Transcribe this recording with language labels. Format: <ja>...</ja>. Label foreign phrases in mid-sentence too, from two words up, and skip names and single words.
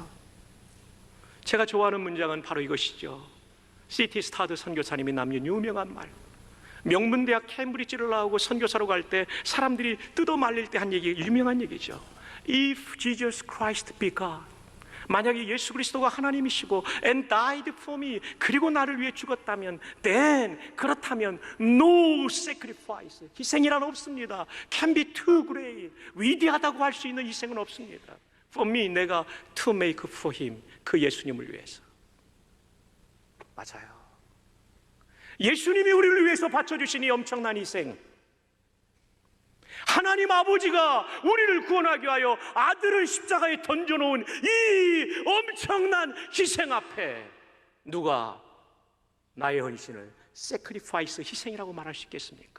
<ko>제가 좋아하는 문장은 바로 이것이죠. C.T. 스타드 선교사님이 남긴 유명한 말. 명문대학 캠브리지를 나오고 선교사로 갈 때 사람들이 뜯어 말릴 때 한 얘기, 유명한 얘기죠.</ko> <en>If Jesus Christ be God,</en> <ko>만약에 예수 그리스도가 하나님이시고</ko> <en>and died for me,</en> <ko>그리고 나를 위해 죽었다면 then, 그렇다면</ko> <en>no sacrifice,</en> <ko>희생이란 없습니다.</ko> <en>Can be too great,</en> <ko>위대하다고 할 수 있는 희생은 없습니다.</ko> <en>For me, 내가 to make for him,</en> <ko>그 예수님을 위해서. 맞아요. 예수님이 우리를 위해서 바쳐주신 이 엄청난 희생, 하나님 아버지가 우리를 구원하기 위하여 아들을 십자가에 던져놓은 이 엄청난 희생 앞에 누가 나의 헌신을 sacrifice, 희생이라고 말할 수 있겠습니까?</ko>